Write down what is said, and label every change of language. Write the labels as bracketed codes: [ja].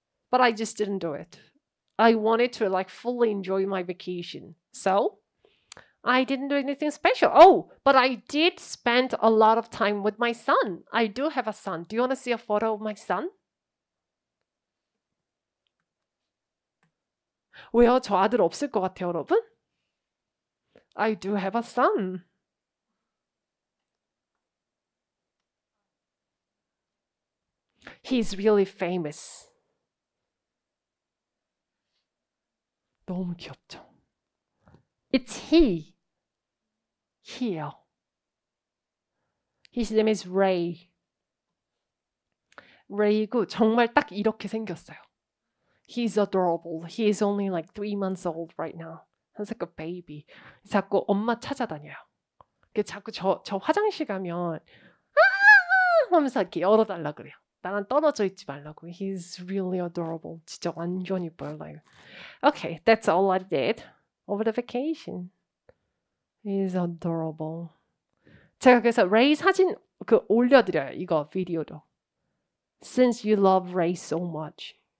[en] But I just didn't do it. I wanted to like fully enjoy my vacation. So I didn't do anything special. But I did spend a lot of time with my son. I do have a son. Do you want to see a photo of my son? [ko] 왜요? 저 아들 없을 것 같아요, 여러분? [en] I do have a son. He's really famous. [ko] 너무 귀엽죠? [en] It's he. He요. His name is Ray. [ko] Ray고 정말 딱 이렇게 생겼어요. [en] He's adorable. He is only like 3 months old right now. Sounds like a baby. [ko] 자꾸 엄마 찾아다녀요. 자꾸 저 화장실 가면 하면서 이렇게 열어달라 그래요. 나랑 떨어져 있지 말라고. [en] He's really adorable. [ko] 진짜 완전 이뻐요. [en] Like. Okay, that's all I did over the vacation. He's adorable. [ko] 제가 그래서 레이 사진 올려드려요. 이거 비디오도. [en] Since you love Ray so much.